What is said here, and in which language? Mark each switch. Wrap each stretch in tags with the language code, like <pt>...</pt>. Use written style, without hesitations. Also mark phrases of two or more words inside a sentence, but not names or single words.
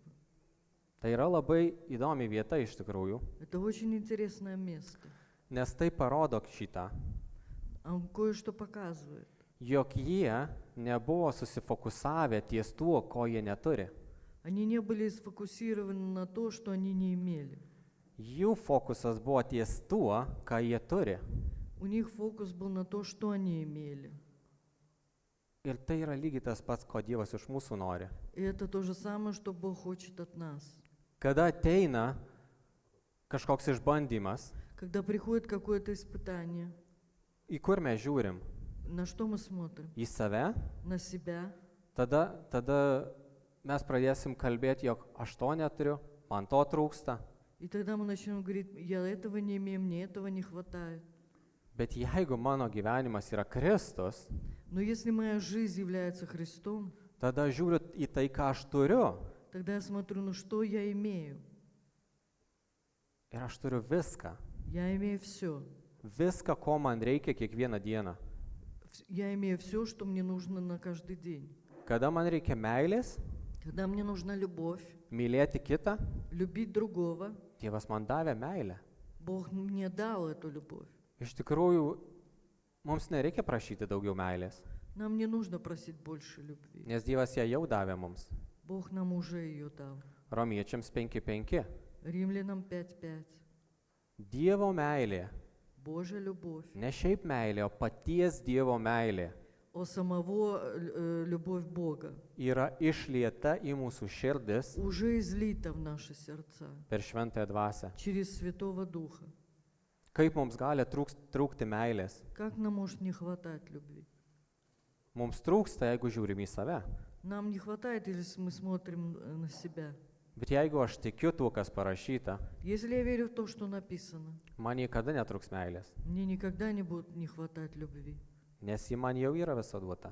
<lt>Tai yra labai įdomi vieta iš tikrųjų,</lt> <ru>Это очень интересное место.</ru> <lt>nes tai parodo šitą,</lt> <ru>Он кое-что показывает,</ru> <lt>jog jie nebuvo susifokusavę ties tuo, ko jie neturi.</lt> <ru>Они не были сфокусированы на то, что они не имели.</ru> <lt>Jų fokusas buvo ties tuo, ką jie turi.</lt> <ru>У них фокус был на то, что они имели.</ru> <lt>Ir tai yra lygiai tas pats, ko Dievas iš mūsų nori.</lt> <ru>И это то же самое, что Бог хочет от нас.</ru> <lt>Kada ateina kažkoks išbandymas,</lt> <ru>Когда приходит какое-то испытание,</ru> <lt>į kur mes žiūrim?</lt> <ru>на что мы смотрим?</ru> <lt>Į save?</lt> <ru>На себя.</ru> <lt>Tada mes pradėsim kalbėti, jog aš to neturiu, man to trūksta.</lt> <ru>И тогда мы начнем говорить, я этого не имею, мне этого не хватает.</ru> <lt>Bet jeigu mano gyvenimas yra Kristus,</lt> <ru>Но если моя жизнь является Христом,</ru> <lt>tada žiūriu į tai, ką aš turiu.</lt> <ru>тогда я смотрю, ну что я имею?</ru> <lt>Ir aš turiu viską.</lt> <ru>Я имею все.</ru> <lt>Viską, ko man reikia kiekvieną dieną.</lt> <ru>Я имею все, что мне нужно на каждый день.</ru> <lt>Kada man reikia meilės,</lt> <ru>Когда мне нужна любовь,</ru> <lt>mylėti kitą,</lt> <ru>любить другого,</ru> <lt>Dievas man davė meilę.</lt> <ru>Бог мне дал эту любовь.</ru> <lt>Iš tikrųjų, mums nereikia prašyti daugiau meilės,</lt> <ru>Нам не нужно просить больше любви.</ru> <lt>nes Dievas ją jau davė mums.</lt> <ru>Бог нам уже ее дал.</ru> <lt>Romiečiams 5:5.</lt> <ru>Римлянам 5:5.</ru> <lt>Dievo meilė,</lt> <ru>Божья любовь.</ru> <lt>ne šiaip meilė, o paties Dievo meilė</lt> <ru>О самого любовь Бога</ru> <lt>yra išlieta į mūsų širdis</lt> <ru>уже излита в наши сердца</ru> <lt>per šventąją dvasią.</lt> <ru>через Святого Духа.</ru> <lt>Kaip mums gali trūkti meilės?</lt> <ru>Как нам может не хватать любви?</ru> <lt>Mums trūksta, jeigu žiūrim į save.</lt> <ru>Нам не хватает, если мы смотрим на себя.</ru> <lt>Bet jeigu aš tikiu tuo, kas parašyta,</lt> <ru>Если я верю в то, что написано,</ru> <lt>man niekada netrūks meilės,</lt> <ru>мне никогда не будет не хватать любви,</ru> <lt>nes ji man jau yra visa duota.</lt>